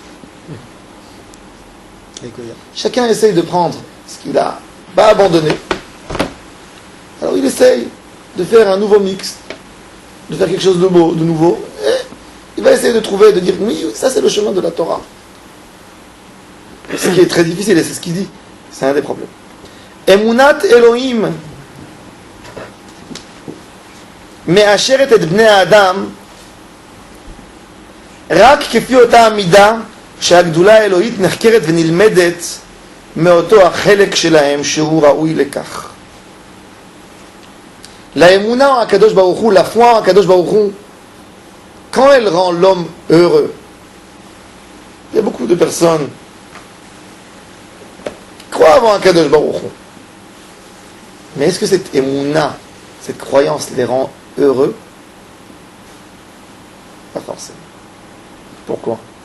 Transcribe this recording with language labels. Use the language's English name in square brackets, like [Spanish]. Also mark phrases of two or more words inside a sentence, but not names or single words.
[French] Chacun essaye de prendre ce qu'il a pas abandonné. Alors il essaye de faire un nouveau mix, de faire quelque chose de beau, de nouveau. Et il va essayer de trouver, de dire, oui, ça c'est le chemin de la Torah. Ce qui est très difficile, et c'est ce qu'il dit. C'est un des problèmes. [Hebrew] אמונת אלוהים מאשרת את בני אדם רק כפי אותה המידה שהגדולה האלוהית נחקרת ונלמדת מאותו החלק שלהם שהוא ראוי לכך. לאמונה הקדוש ברוך הוא, [French] la foi [Hebrew] הקדוש ברוך הוא, [French] quand elle rend l'homme heureux, il y a beaucoup de personnes qui croient avant [Hebrew] הקדוש ברוך הוא. [French] Mais est-ce que cette émouna, cette croyance les rend heureux? Pas forcément. Pourquoi?